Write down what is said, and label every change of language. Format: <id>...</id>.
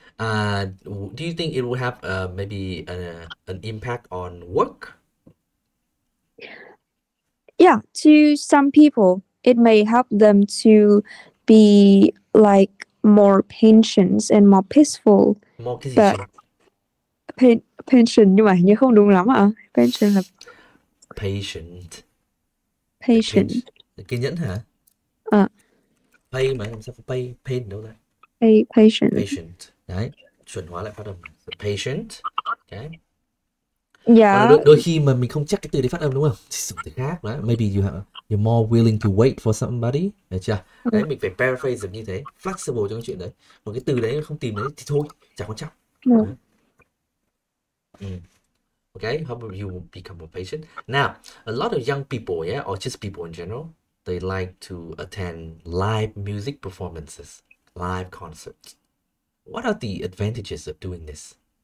<en>Do you think it will have maybe an impact on work? Yeah, to some people, it may help them to be like more patient and more peaceful.</en> <vi>More cái gì</vi> <en>But</en> <vi>chứ? patient nhưng mà hình như không đúng lắm ạ. Patient là</vi> <en>Patient. patient.</en> <vi>Kiên nhẫn hả? Pay mà làm sao có pay, pain đâu ra?</vi> <en>Patient. Patient.</en> <vi>Đấy, chuẩn hóa lại phát âm.</vi> <en>Patient. Okay. Yeah.</en> <vi>Đôi khi mà mình không chắc cái từ đấy phát âm đúng không? Thì dùng từ khác đó.</vi> <en>Maybe you're more willing to wait for somebody.</en> <vi>Được chưa? Đấy, mình phải paraphrase được như thế. Flexible trong cái chuyện đấy. Một cái từ đấy không tìm đấy thì thôi, chẳng quan trọng.</vi> <en>Okay, how about you become more patient? Now, a lot of young people, yeah, or just people in general, they like to attend live music performances, live concerts. What are the advantages of doing this?</en>